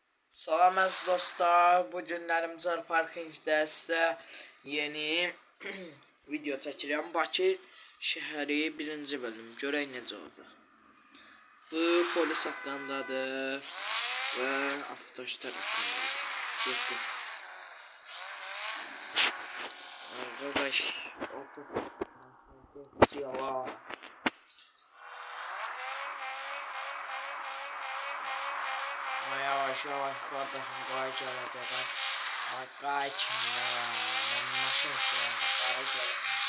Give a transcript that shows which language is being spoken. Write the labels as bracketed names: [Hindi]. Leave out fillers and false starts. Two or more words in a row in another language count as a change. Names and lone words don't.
[Azerbaijani] Salam əziz dostlar, bu günlərim Car Parkingdə sizə yeni video çəkirəm. Bakı şəhəri 1-ci bölüm. Görək necə olacaq. Bu polis haqqındadır və avtoşlar haqqındadır. Getdik. [Turkish] Arkadaş, yalan. Yavaş yavaş kardeşim kay gelecek. Kay kimde? Ben maşın sürüyorum. Kay gelecek.